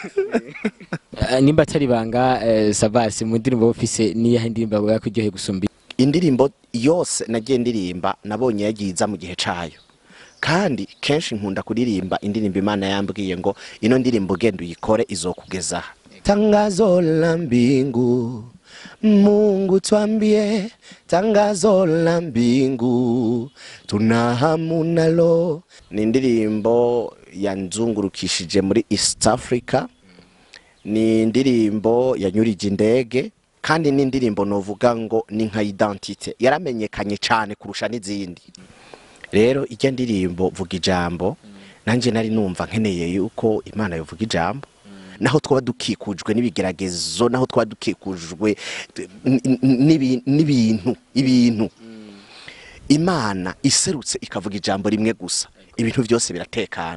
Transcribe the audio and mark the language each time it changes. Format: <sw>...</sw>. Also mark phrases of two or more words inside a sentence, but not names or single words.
<rn>Nimba atari banga Sabasi mu ndirimbo ofise niya indirimbo yakuryoheye gusumba? Indirimbo yose nagiye ndirimba nabonye yagiza mu gihe cayo, kandi kenshi nkunda kuririmba indirimbo Imana yambwiye ngo ino ndirimbo genda uyikore izokugeza.</rn> <sw>Tangazo la mbingu Mungu twambie, tangazo la mbingu tuna hamu nalo.</sw> <rn>Ni indirimbo yanzungurukishije muri East Africa, ni indirimbo yanyurije indege, kandi ni indirimbo novuga ngo ni nka identite yaramenyekanye cyane kurusha n'izindi. Rero ijya ndirimbo vuga ijambo, nanje nari numva nkeneye yuko Imana yovuga ijambo, naho twaba dukikujwe n'ibigeragezo, naho twaba dukikujwe n'ibintu Imana iserutse ikavuga ijambo rimwe gusa, ibintu byose biratekana.</rn>